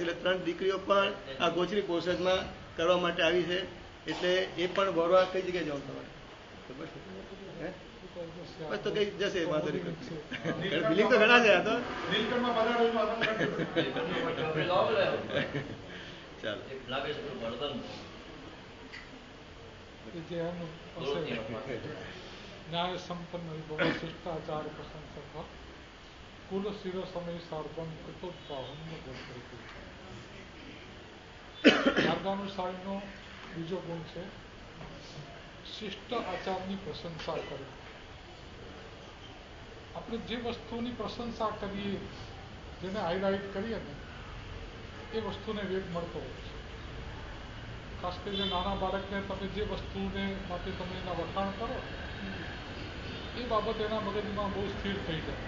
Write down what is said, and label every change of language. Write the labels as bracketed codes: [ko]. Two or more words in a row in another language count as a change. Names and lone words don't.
[gu] એટલે 3 દીકરીઓ પણ આ ગોચરી પોષદમાં કરવા માટે આવી છે. એટલે એ પણ વરવા કઈ જગ્યાએ જવું તમારે ખબર છે? બસ તો કઈ જશે વાંધો નહીં. બિલિંગ તો ઘણા છે આ તો. ચાલો [sa] न्याय संपन्न विभव शिष्टाचार प्रशंसक कुल शिर समय सार्वम कृतोत्पाहन मार्गानुसारीનો [gu] બીજો ગુણ છે શિષ્ટ આચારની પ્રશંસા કરવી. આપણે જે વસ્તુની પ્રશંસા કરીએ, જેને હાઇલાઇટ કરીએ ને, એ વસ્તુને વેગ મળતો હોય છે. ખાસ કરીને નાના બાળકને તમે જે વસ્તુને માટે તમે એના વખાણ કરો, એ બાબત એના મગજમાં બહુ સ્થિર થઈ જાય.